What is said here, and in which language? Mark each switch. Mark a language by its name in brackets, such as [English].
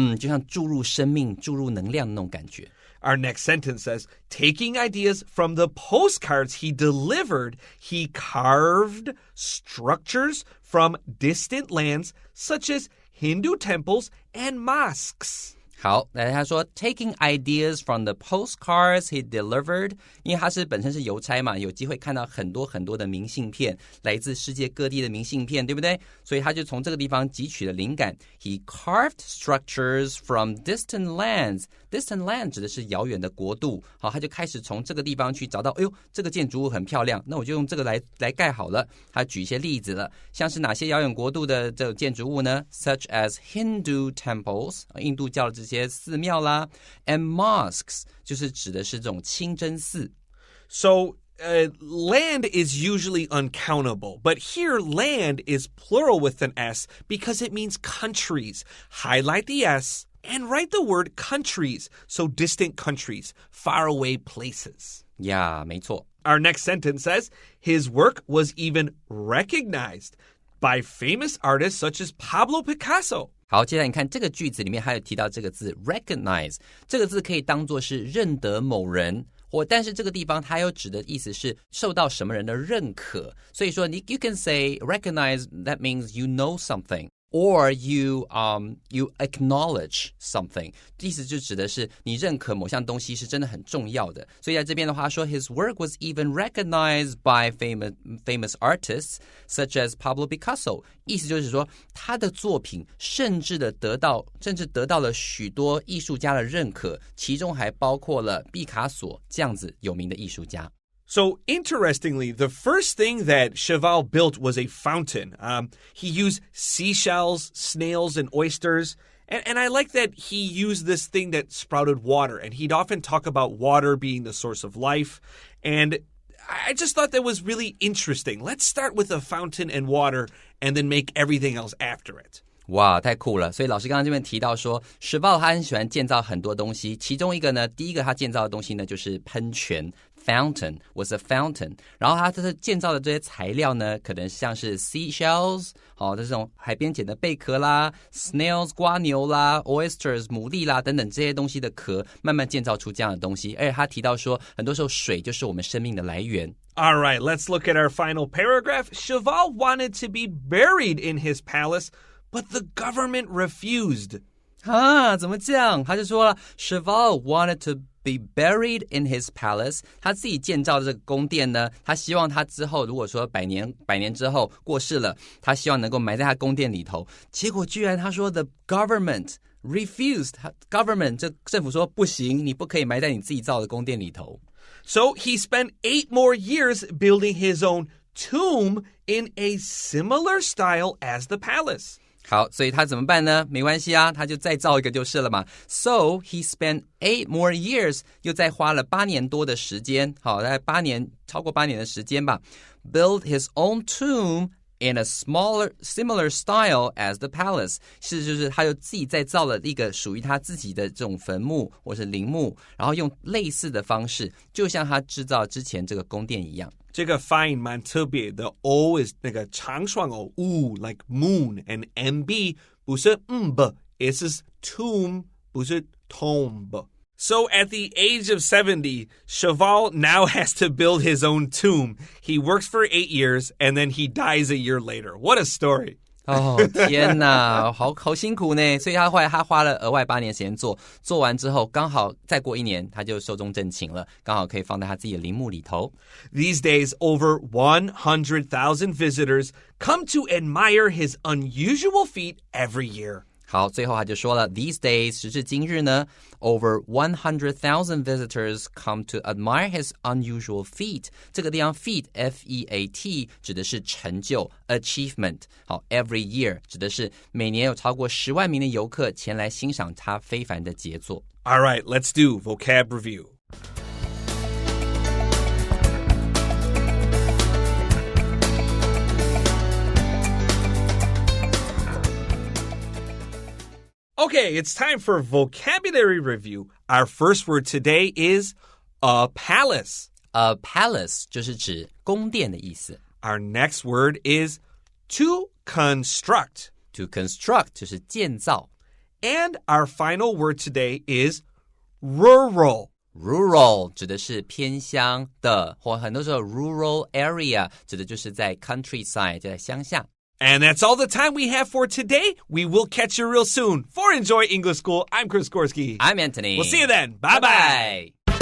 [Chinese] 就像注入生命、注入能量的那种感觉。 [English] Our next sentence says, taking ideas from the postcards he delivered, he carved structures from distant lands such as Hindu temples and mosques. [Chinese] 好，来他说 [English] taking ideas from the postcards he delivered， [Chinese] 因为他本身是邮差嘛，有机会看到很多很多的明信片，来自世界各地的明信片，对不对？所以他就从这个地方汲取了灵感。 [English] He carved structures from distant lands. Distant land [Chinese] 指的是遥远的国度。好，他就开始从这个地方去找到，哎呦，这个建筑物很漂亮，那我就用这个来盖好了。他举一些例子了，像是哪些遥远国度的这种建筑物呢 ？ [English] Such as Hindu temples， [Chinese] 印度教的这些寺庙啦 ， [English] and mosques [Chinese] 就是指的是这种清真寺。 [English] So land is usually uncountable, but here land is plural with an S because it means countries. Highlight the S and write the word countries, so distant countries, faraway places. [Chinese] Yeah, 没错。 [English] Our next sentence says, his work was even recognized by famous artists such as Pablo Picasso. [Chinese] 好，接下来你看这个句子里面还有提到这个字 recognize， 这个字可以当作是认得某人。但是这个地方它有指的意思是受到什么人的认可，所以说 [English] you can say recognize, that means you know something or you acknowledge something， [Chinese] 意思就指的是你认可某项东西是真的很重要的。所以在这边的话说 [English] his work was even recognized by famous artists such as Pablo Picasso， [Chinese] 意思就是说他的作品甚至得到了许多艺术家的认可，其中还包括了毕卡索这样子有名的艺术家。 [English] So, interestingly, the first thing that Cheval built was a fountain. He used seashells, snails, and oysters. And I like that he used this thing that sprouted water. And he'd often talk about water being the source of life. And I just thought that was really interesting. Let's start with a fountain and water and then make everything else after it. [Chinese] 哇，太酷了！所以老师刚刚这边提到说，史豹他很喜欢建造很多东西，其中一个呢，第一个他建造的东西呢就是喷泉 ， [English] fountain was a fountain。 [Chinese] 然后他建造的这些材料呢，可能像是 seashells， 这种海边捡的贝壳啦 ，snails 蝸牛啦 ，oysters 牡蛎啦等等这些东西的壳，慢慢建造出这样的东西。而且他提到说，很多时候水就是我们生命的来源。 [English] All right, let's look at our final paragraph. Cheval wanted to be buried in his palace.But the government refused. [Chinese] 怎么这样？他就说了 [English] Cheval wanted to be buried in his palace. [Chinese] 他自己建造的这个宫殿呢，他希望他之后如果说百年之后过世了，他希望能够埋在他宫殿里头。结果居然他说 [English] the government refused. [Chinese] Government 这政府说不行，你不可以埋在你自己造的宫殿里头。 [English] So he spent 8 more years building his own tomb in a similar style as the palace. [Chinese] 好，所以他怎么办呢？没关系啊，他就再造一个就是了嘛。 [English] So he spent 8 more years， [Chinese] 又再花了8年多的时间，好，大概超过8年的时间吧。 [English] Build his own tomb in a similar style as the palace， [Chinese] 就是他就自己再造了一个属于他自己的这种坟墓或是陵墓，然后用类似的方式，就像他制造之前这个宫殿一样。这个发音蛮特别的 [English] O is [Chinese] 那个长双 O [English] like moon and MB [Chinese] 不是b [English] it is tomb [Chinese] 不是 tomb. [English] So at the age of 70, Cheval now has to build his own tomb. He works for 8 years and then he dies a year later. What a story. [Chinese] 天哪，好辛苦呢。所以他花了额外8年时间做完之后，刚好再过1年他就寿终正寝了，刚好可以放在他自己的陵墓里头。 [English] These days, over 100,000 visitors come to admire his unusual feat every year. [Chinese] 好，最后他就说了 [English] These days, [Chinese] 时至今日呢 [English] over 100,000 visitors come to admire his unusual feat. [Chinese] 这个地方 feat, F-E-A-T 指的是成就 achievement. 好 [English] every year [Chinese] 指的是每年有超过10万名的游客前来欣赏他非凡的杰作。 [English] All right, let's do vocab review. Okay, it's time for vocabulary review. Our first word today is a palace. [Chinese] A palace 就是指宫殿的意思。 [English] Our next word is to construct. [Chinese] To construct 就是建造。 [English] And our final word today is rural. [Chinese] Rural 指的是偏乡的，或很多时候 rural area 指的就是在 countryside 在乡下。 [English] And that's all the time we have for today. We will catch you real soon. For Enjoy English School, I'm Chris Gorski. I'm Anthony. We'll see you then. Bye-bye.